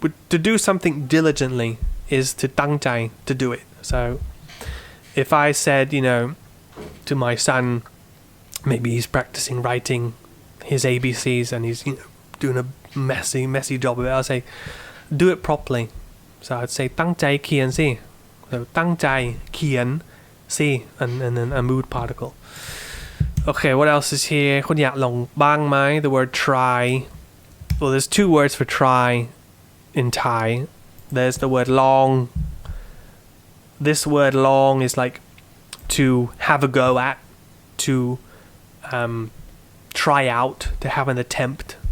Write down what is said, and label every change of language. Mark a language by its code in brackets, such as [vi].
[en] To do something diligently is to ตั้งใจ to do it. So if I said, you know, to my son, maybe he's practicing writing his ABCs and he's, you know, doing a messy job of it, I'll say, do it properly. So I'd say [th] ตั้งใจเขียนสิ [en] So ตั้งใจเขียนสิ and then a mood particle. Okay, what else is here? [th] คุณอยากลองบ้างไหม [en] The word try. Well, there's two words for try in Thai. There's the word long. This word long is like to have a go at, to try out, to have an attempt.